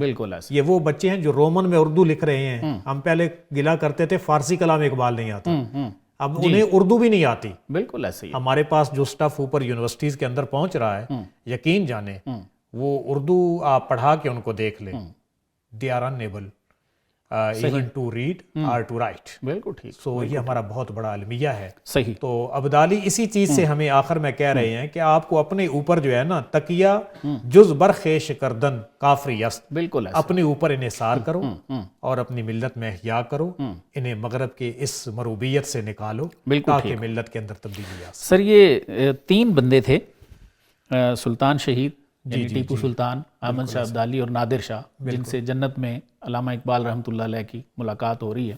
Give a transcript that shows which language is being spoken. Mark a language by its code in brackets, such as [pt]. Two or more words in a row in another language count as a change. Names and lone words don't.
[ur] بالکل ایسے. یہ وہ بچے ہیں جو رومن میں اردو لکھ رہے ہیں. ہم پہلے گلا کرتے تھے فارسی کلام اقبال نہیں آتا، اب انہیں اردو بھی نہیں آتی. بالکل ایسے. ہمارے پاس جو سٹف اوپر یونیورسٹیز کے اندر پہنچ رہا ہے، یقین جانے وہ اردو آپ پڑھا کے ان کو دیکھ لیں، [en] they are unable even to read or to write. [ur] بالکل ٹھیک. سو یہ ہمارا بہت بڑا المیہ ہے. صحیح. تو ابدالی اسی چیز سے ہمیں آخر میں کہہ رہے ہیں کہ آپ کو اپنے اوپر جو ہے نا [fa] تکیہ جز برخیش کردن کافری است. [ur] بالکل. اپنے اوپر انحصار کرو اور اپنی ملت میں احیا کرو، انہیں مغرب کے اس مروبیت سے نکالو تاکہ ملت کے اندر تبدیلی آ سکے. سر یہ 3 بندے تھے، سلطان شہید یعنی ٹیپو سلطان، احمد شاہ ابدالی اور نادر شاہ، جن سے جنت میں علامہ اقبال رحمۃ اللہ علیہ کی ملاقات ہو رہی ہے